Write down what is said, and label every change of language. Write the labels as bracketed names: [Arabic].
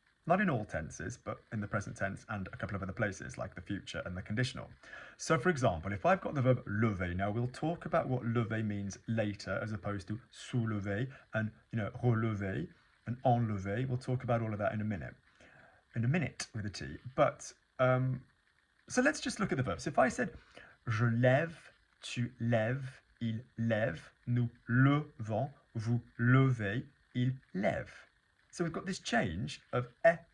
[English] Not in all tenses, but in the present tense and a couple of other places like the future and the conditional. So for example, if I've got the verb lever, now we'll talk about what lever means later as opposed to soulever and relever and enlever. We'll talk about all of that in a minute with a T. But so let's just look at the verbs. If I said [French] je lève, tu lèves, il lève, nous levons, vous levez, il lève. [English] So we've got this change of e.